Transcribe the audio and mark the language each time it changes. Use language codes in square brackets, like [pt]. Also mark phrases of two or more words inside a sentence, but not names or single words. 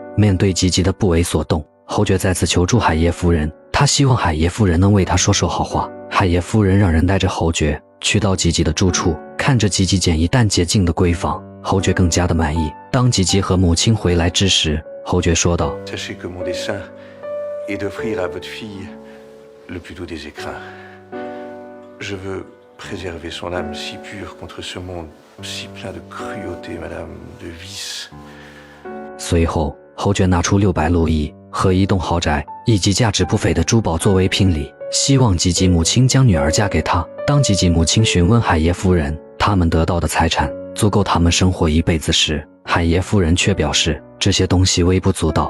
[zh] 面对吉吉的不为所动，侯爵再次求助海叶夫人，他希望海叶夫人能为他说说好话。海叶夫人让人带着侯爵去到吉吉的住处，看着吉吉简易但洁净的闺房，侯爵更加的满意。当吉吉和母亲回来之时，侯爵说道 [fr] Sachez que mon dessein est d'offrir à votre fille le plus doux des écrins. Je veux préserver son âme si pure contre ce monde si plein de cruauté, madame, de vice. [zh] 随后，侯爵拿出600路易和一栋豪宅以及价值不菲的珠宝作为聘礼，希望吉吉母亲将女儿嫁给他。当吉吉母亲询问海叶夫人他们得到的财产足够他们生活一辈子时，海叶夫人却表示这些东西微不足道。